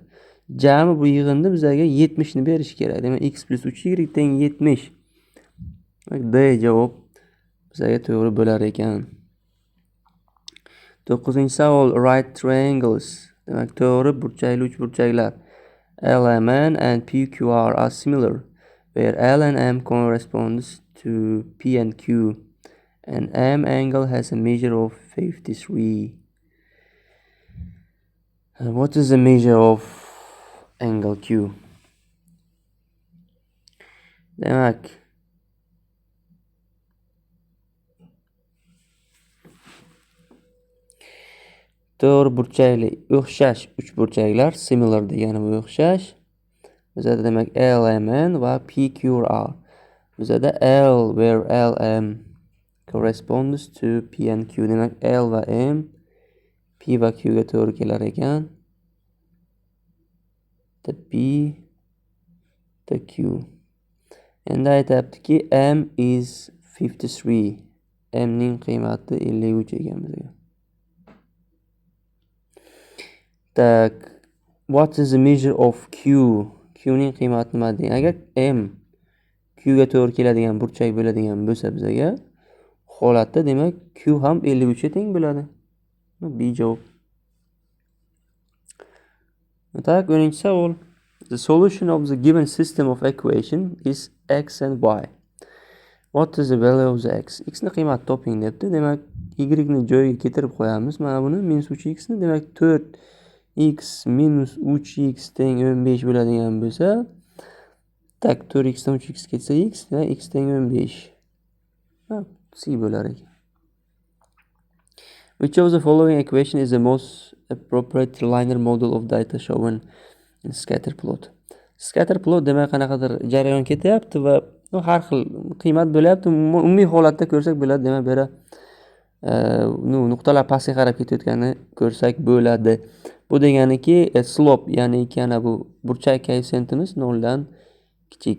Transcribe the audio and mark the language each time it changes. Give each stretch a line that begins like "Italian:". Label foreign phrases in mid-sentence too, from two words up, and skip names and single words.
Uzbek: Jami bu yig'inda bizga 70 ni berish kerak. Demak, x plus 3y teng 70. D javob bizga to'g'ri bo'lar ekan.
English: 9-savol, right triangles.
Uzbek: Demak, to'g'ri burchakli uchburchaklar
English: LMN and PQR are similar, where L and M corresponds to P and Q, and M angle has a measure of 53. And what is the measure of angle Q?
Uzbek: Demak, to'g'ri burchakli o'xshash uchburchaklar, similar degani bu o'xshash. Bizda demak LMN va PQR.
English: Bizda L where LM corresponds to P and Q.
Uzbek: Demak L va M P va Q ga to'g'ri kelar ekan.
English: The P the Q.
Uzbek: Endi aytayaptiki M is 53. M ning qiymati 53 ekan bizga. Tak,
English: what is the measure of Q?
Uzbek: Q ning qiymati nima deydi? Agar M Q ga to'g'ri keladigan burchak bo'ladigan bo'lsa bizga, holatda demak Q ham 53 ga teng bo'ladi. B javob. Tak, 10-savol.
English: The solution of the given system of equation is x and y. What is the value of the x?
Uzbek: X ni qiymati toping debdi. Demak, y ni joyiga keltirib qo'yamiz. Mana buni -3x ni, demak 4x minus 3x teng 15 bo'ladigan bo'lsa, tak 4x dan 3x ketsa x, x teng 15. C bo'lar ekan.
English: Which of the following equation is the most appropriate linear model of data shown in scatter plot? Scatter plot
Uzbek: demak qanaqadir jarayon ketyapti va har xil qiymat bo'lyapti. Umumiy holatda ko'rsak bo'ladi, demak bera nuqtalar pastga qarab ketayotganini ko'rsak bo'ladi. Bu deganiki slope, ya'ni bu burchak koeffitsiyentimiz 0 dan kichik.